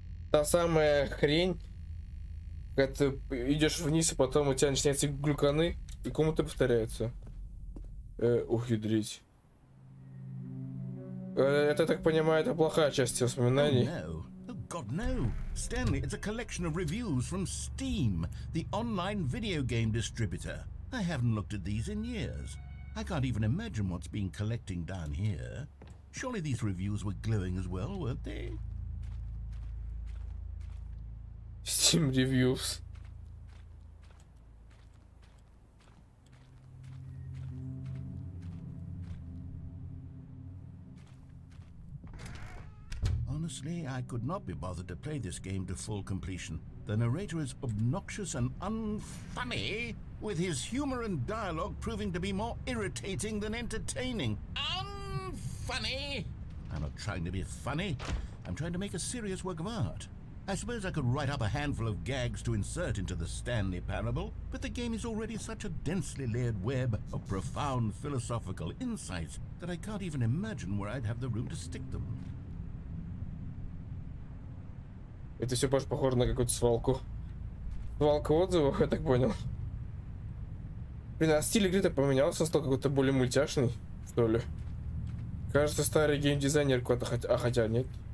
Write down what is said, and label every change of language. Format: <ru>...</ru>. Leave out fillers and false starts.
<ru>Та самая хрень, когда ты идешь вниз, и потом у тебя начинаются глюканы, и комнаты повторяются. Ух, ядрить. Это, так понимаю, это плохая часть воспоминаний.</ru> <en>Oh, no. Oh, God, no. Stanley, it's a collection of reviews from Steam, the online video game distributor. I haven't looked at these in years. I can't even imagine what's been collecting down here. Surely these reviews were glowing as well, weren't they? Steam Reviews. Honestly, I could not be bothered to play this game to full completion. The narrator is obnoxious and unfunny, with his humor and dialogue proving to be more irritating than entertaining. Unfunny! I'm not trying to be funny. I'm trying to make a serious work of art. I suppose I could write up a handful of gags to insert into the Stanley Parable, but the game is already such a densely layered web of profound philosophical insights that I can't even imagine where I'd have the room to stick them.</en> <ru>Это все больше похоже на какую-то свалку. Свалка отзывов, я так понял. Блин, а стиль игры-то поменялся, стал какой-то более мультяшный, что ли. Кажется, старый геймдизайнер какой-то, хотя нет.</ru>